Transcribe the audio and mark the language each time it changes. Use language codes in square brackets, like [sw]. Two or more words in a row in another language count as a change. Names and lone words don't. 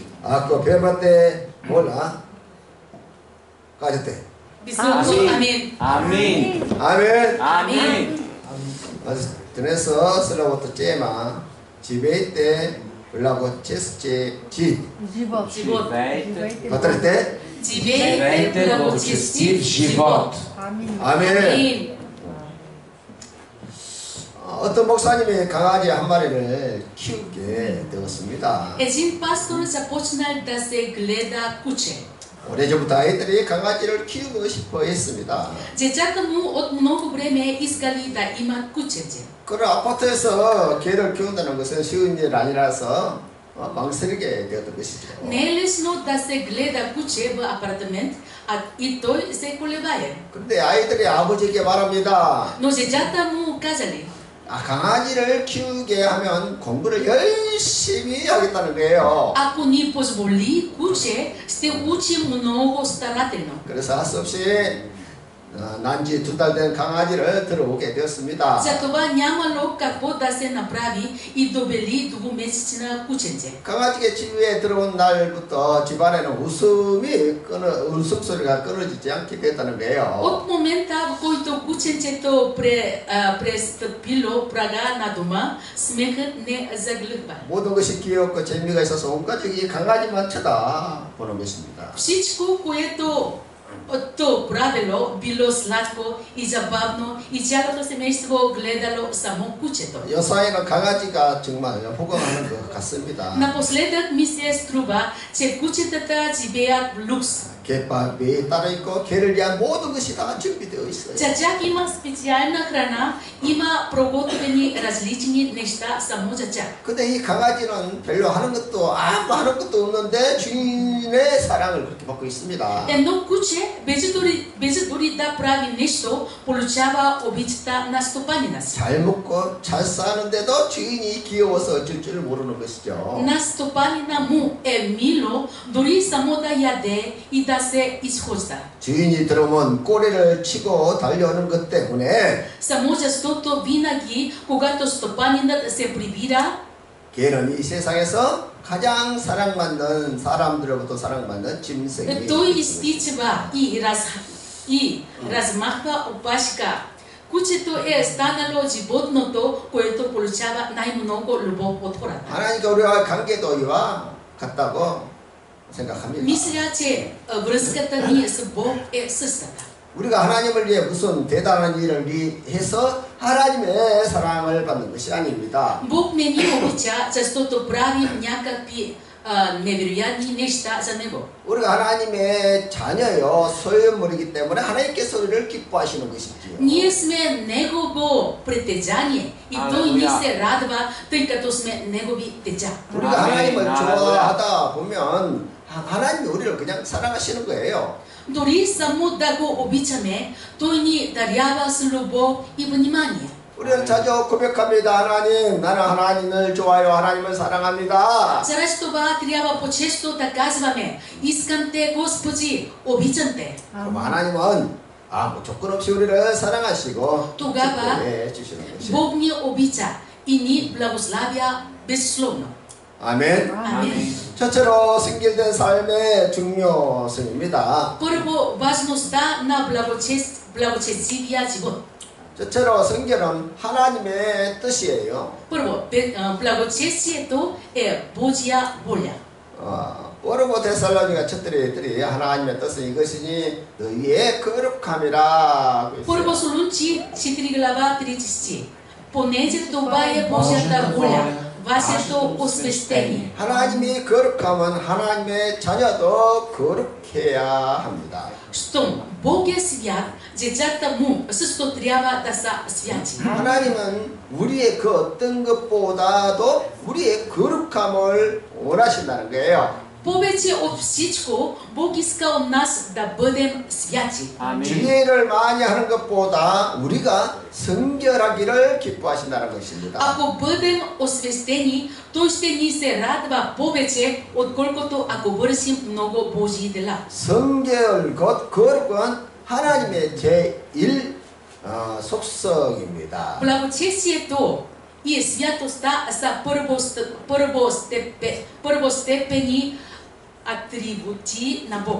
[ko] 아그 배바때 몰라 까졌대. 아멘. 아멘. 아멘. 아멘. 그래서 슬로부터 째마 집에 있대 올라고 체스제 [bg] Живот. [ko] 받을 때 [bg] Живейте благочестив живот. [ko] 아멘. 어떤 목사님이 강아지 한 마리를 키우게 되었습니다. [bg] Един пастор започнал да се гледа куче. [ko] 오래전부터 아이들이 강아지를 키우고 싶어 했습니다. [bg] Децата му от много време искали да имат кученце. [ko] 그런 아파트에서 개를 키운다는 것은 쉬운 일 아니라서 망설이게 되었던 것이죠. [bg] Не е лесно да се гледа куче в апартамент, а и той се колебае. [ko] 그런데 아이들이 아버지에게 말합니다. [bg] Но децата му казали, [ko] 강아지를 키우게 하면 공부를 열심히 하겠다는 거예요. [bg] ако ни позволи куче, ще учим много старателно. [ko] 그래서 할 수 없이 난지 2달 된 강아지를 들어오게 되었습니다. [bg] Затова нямало какво да се направи и довели двумесечна кученце. [ko] 강아지가 집에 들어온 날부터 집안에는 웃음소리가 끊어지지 않게 됐다는 거예요. [bg] От момента, в който кученцето престъпило прага на дома, смехът не заглъхва. [ko] 모든 것이 귀엽고 재미가 있어서 온 가족이 강아지만 쳐다보는 것입니다. [bg] Всичко, което то правило, било сладко и забавно и цялото семейство гледало само кучето. [ko] 요사이는 강아지가 정말 호강하는 것 같습니다. [bg] Напоследък ми се струва, че кучетата живеят в люкс. [ko] 갯밥이 따로 있고 개를 위한 모든 것이 다 준비되어 있어요. [bg] За тях има специална храна, има приготвени различни неща само за тях. [ko] 근데 이 강아지는 별로 하는 것도 아무 하는 것도 없는데 주인의 사랑을 그렇게 받고 있습니다. [bg] Едно куче, без дори да прави нещо, получава обичта на стопанина си. [ko] 잘 먹고 잘 사는데도 주인이 귀여워서 줄 줄 모르는 것이죠. [bg] На стопанина му е мило, дори само да яде и да се изхожда. [ko] 주인이 들어오면 꼬리를 치고 달려오는 것 때문에 [bg] Само защото винаги, когато стопанинът се прибира, [ko] 개는 이 세상에서 가장 사랑받는 사람들로부터 사랑받는 짐승이 [bg] той изтичва и размахва опашка. Кучето е станало животното, което получава най-много любов от хората. [ko] 하나님과 우리와 관계도 이와 같다고 생각합니다. [bg] Мисля, че връзката ни с Бог е същата. [ko] 우리가 하나님을 위해 무슨 대단한 일을 해서 하나님의 사랑을 받는 것이 아닙니다. [bg] Бог не ни обича, защото правим някакви невероятни неща за Него. [ko] 우리가 하나님의 자녀요 소유물이기 때문에 하나님께서 우리를 기뻐하시는 것이지요. [bg] Ние сме Негово притежание и Той ни се радва, тъй като сме Негови деца. [ko] 우리가 하나님을 좋아하다 보면 하나님이 우리를 그냥 사랑하시는 거예요. [bg] Дори само да го обичаме, Той ни дарява с любов и внимание. [ko] 우리는 자주 고백합니다. 하나님, 나는 하나님을 좋아해요. 하나님을 사랑합니다. [bg] Чрез това трябва по-често да казваме: искам те, Господи, обичам те. [ko] 그럼 하나님은 아무 조건 없이 우리를 사랑하시고 [bg] тогава [ko] 기뻐해 주시는 것이에요. [bg] Бог ни обича и ни благославя безусловно. [ko] 아멘. 아멘. 첫째로 승길된 삶의 중요성입니다. [bg] Първо, важността на благочестивия живот. [ko] 저처럼 성경은 하나님의 뜻이에요. [bg] Първо, благочестието е Божия воля. [ko] 오르고 데살로니가 첫들이 하나님의 뜻은 이것이니 너희의 거룩함이라. [bg] Първо Солунци 4 глава 30 стих. Понеже това е Божията воля, вашето освещение. [ko] 하나님이 거룩하면 하나님의 자녀도 거룩해야 합니다. [bg] Щом Бог е свят, децата му също трябва да са святи. [ko] 하나님은 우리의 그 어떤 것보다도 우리의 거룩함을 원하신다는 거예요. [bg] Повече от всичко, Бог иска от нас да бъдем святи. [ko] 지혜를 많이 하는 것보다 우리가 성결하기를 기뻐하신다는 것입니다. [bg] Ако бъдем освестени, Той ще ни се радва повече, отколкото ако вършим много Божии дела. [ko] 성결 곧 거룩은 하나님의 제1 속성입니다. [bg] Благочестието и святостта са първостепени атрибути на Бог.